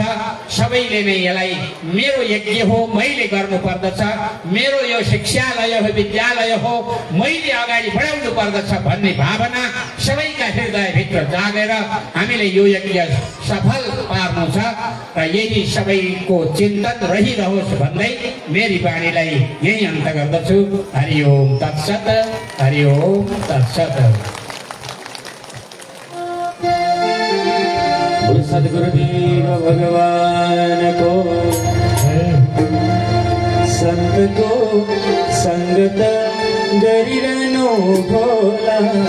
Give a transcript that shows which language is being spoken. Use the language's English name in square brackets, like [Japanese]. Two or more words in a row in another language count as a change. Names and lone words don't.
[Nepali] सबैले नै यसलाई मेरो यज्ञ हो, मैले गर्नुपर्दछ, मेरो यो शिक्षालय हो, विद्यालय हो, मैले अगाडि बढाउनु पर्दछ भन्ने भावना सबैका हृदयभित्र जागेर हामीले यो यज्ञ सफल पार्नु छ र यही सबैको चिन्तन रहिरहोस् भन्दै मेरी वाणीलाई यही अन्त गर्दछु। [Sanskrit] हरि ओम तत्सत, हरि ओम तत्सत। [Nepali] सद्गुरुदेव भगवान को संत को संगत गरिरहनु भोला,